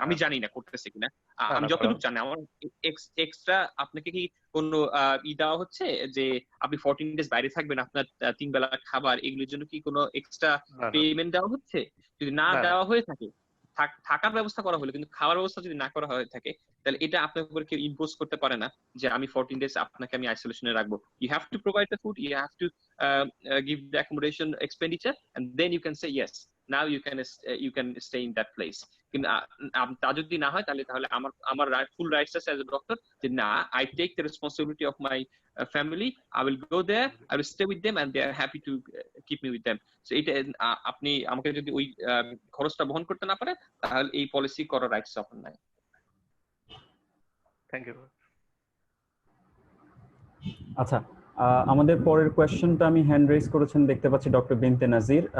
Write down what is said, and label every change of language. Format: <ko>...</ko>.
<bn>আমি জানি না করতেছে কিনা, আমি যতটুকু জানি আমার এক্সট্রা আপনাকে কি কোনো দেওয়া হচ্ছে যে আপনি 14 ডেজ বাইরে থাকবেন, আপনার 3 বেলা খাবার, এগুলোর জন্য কি কোনো এক্সট্রা পেমেন্ট দেওয়া হচ্ছে? যদি না দেওয়া হয়ে থাকে, থাকার ব্যবস্থা করা হলো কিন্তু খাওয়ার ব্যবস্থা যদি না করা হয়ে থাকে, তাহলে এটা আপনার উপর কেউ ইম্পোজ করতে পারে না যে আমি 14 ডেজ আপনাকে আমি আইসোলেশনে রাখবো।</bn> <en>You have to provide the food, you have to give the accommodation expenditure, and then you can say yes, now you can stay in that place.</en> <bn>কিন্তু তা যদি না হয় তাহলে আমার ফুল রাইটস আছে অ্যাজ এ ডক্টর যে না,</bn> <en>I take the responsibility of my family, I will go there, I will stay with them and they are happy to keep me with them.</en> <bn>So এটা আপনি আমাকে যদি ওই খরচটা বহন করতে না পারে তাহলে এই পলিসি করার রাইটস আপনার নাই।</bn> <en>Thank you.</en> <bn>আচ্ছা, আমাদের পরের কোয়েশ্চেনটা আমি হ্যান্ড রেজ করেছেন দেখতে পাচ্ছি ডক্টর বিনতে নাজির।</bn>